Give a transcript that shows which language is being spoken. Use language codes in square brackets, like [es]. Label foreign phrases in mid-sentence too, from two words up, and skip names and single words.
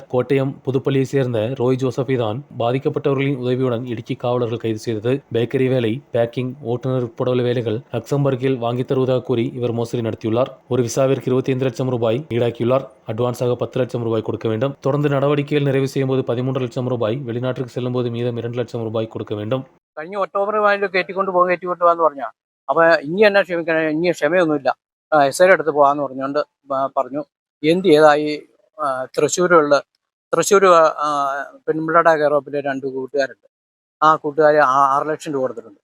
[ta] கோட்டயம் புதுப்பள்ளியை சேர்ந்த ரோய் ஜோசப்பை தான் பாதிக்கப்பட்டவர்களின் உதவியுடன் இடுக்கி காவலர்கள் கைது செய்தது. பேக்கரி வேலை, பேக்கிங், ஓட்டுநர் உட்பட உள்ள வேலைகள் லக்சம்பர்கில் வாங்கித் தருவதாக கூறி இவர் மோசடி நடத்தியுள்ளார். ஒரு விசாவிற்கு 25 லட்சம் ரூபாய் ஈடாக்கியுள்ளார். அட்வான்ஸாக 10 லட்சம் ரூபாய் கொடுக்க வேண்டும். தொடர்ந்து நடவடிக்கைகள் நிறைவு செய்யும்போது 13 லட்சம் ரூபாய், வெளிநாட்டிற்கு செல்லும்போது மீதம் 2 லட்சம் ரூபாய் கொடுக்க வேண்டும். [ml] കഴിഞ്ഞ ഒക്ടോബർ കയറ്റിക്കൊണ്ട് പോകാൻ പറഞ്ഞ അപ്പൊ ഇനി എന്നെ ക്ഷമിക്കണം, ഇനി ക്ഷമയൊന്നുമില്ല, എസ്ഐയുടെ അടുത്ത് പോകാന്ന് പറഞ്ഞുകൊണ്ട് പറഞ്ഞു. എന്ത് ചെയ്തായി തൃശ്ശൂർ പെൺപിള്ളയുടെ കെയറോപ്പിൽ 2 കൂട്ടുകാരുണ്ട്. ആ കൂട്ടുകാർ 6 ലക്ഷം രൂപ കൊടുത്തിട്ടുണ്ട്.